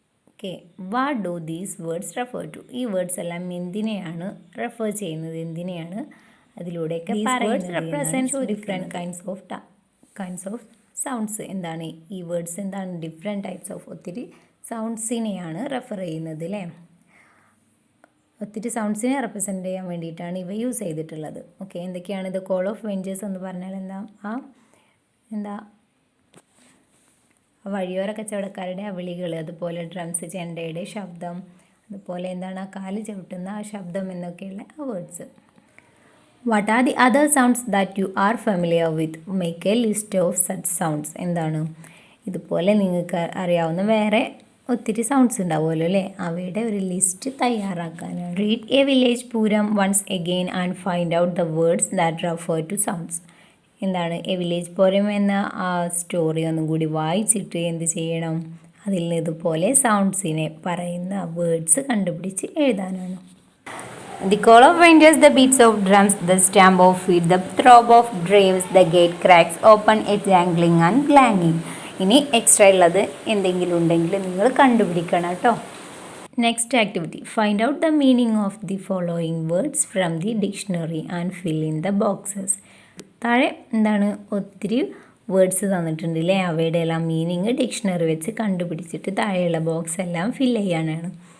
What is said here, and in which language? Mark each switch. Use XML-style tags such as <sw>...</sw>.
<en>Okay, what do these words refer to?</en> <ml>ഈ words എല്ലാം എന്തിനെയാണ് റെഫർ ചെയ്യുന്നത്, എന്തിനെയാണ് അതിലൂടെയൊക്കെ പറയുന്നത്?</ml> <en>represents different kinds of sounds.</en> <ml>എന്താണ് ഈ വേർഡ്സ്, എന്താണ്</ml> <en>different types of</en> <ml>ഒത്തിരി സൗണ്ട്സിനെയാണ് റെഫർ ചെയ്യുന്നത് അല്ലേ. ഒത്തിരി സൗണ്ട്സിനെ റെപ്രസെൻറ്റ് ചെയ്യാൻ വേണ്ടിയിട്ടാണ് ഇവ യൂസ് ചെയ്തിട്ടുള്ളത്. ഓക്കെ, എന്തൊക്കെയാണ് ഇത്?</ml> <en>call of ventures</en> <ml>എന്ന് പറഞ്ഞാൽ എന്താ വഴിയോര കച്ചവടക്കാരുടെ ആ വിളികൾ, അതുപോലെ ഡ്രംസ്, ചെണ്ടയുടെ ശബ്ദം, അതുപോലെ എന്താണ് ആ കാല് ചവിട്ടുന്ന ആ ശബ്ദം എന്നൊക്കെയുള്ള ആ words.</ml> <en>What are the other sounds that you are familiar with? Make a list of such sounds.</en> <ml>എന്താണ് ഇതുപോലെ നിങ്ങൾക്ക് അറിയാവുന്ന വേറെ ഒത്തിരി സൗണ്ട്സ് ഉണ്ടാവുമല്ലോ അല്ലേ, അവയുടെ ഒരു list തയ്യാറാക്കാനാണ്.</ml> <en>Read a village Pooram once again and find out the words that refer to sounds.</en> <ml>എന്താണ് എ വില്ലേജ് പൂരം എന്ന ആ സ്റ്റോറി ഒന്നും കൂടി വായിച്ചിട്ട് എന്ത് ചെയ്യണം, അതിൽ നിന്ന് ഇതുപോലെ സൗണ്ട്സിനെ പറയുന്ന വേർഡ്സ് കണ്ടുപിടിച്ച് എഴുതാനാണ്.</ml> <en>The call of reindeers, the beats of drums, the stamp of feet, the throb of drapes, the gate cracks open, a jangling and clanging.</en> <ml>ഇനി എക്സ്ട്രാ ഉള്ളത് എന്തെങ്കിലും ഉണ്ടെങ്കിൽ നിങ്ങൾ കണ്ടുപിടിക്കണം കേട്ടോ.</ml> <en>Next activity, find out the meaning of the following words from the dictionary and fill in the boxes.</en> <ml>താഴെ എന്താണ് ഒത്തിരി വേർഡ്സ് തന്നിട്ടുണ്ട് അല്ലേ, അവയുടെ എല്ലാം മീനിങ് ഡിക്ഷണറി വെച്ച് കണ്ടുപിടിച്ചിട്ട് താഴെയുള്ള ബോക്സ് എല്ലാം ഫിൽ ചെയ്യാനാണ്.</ml>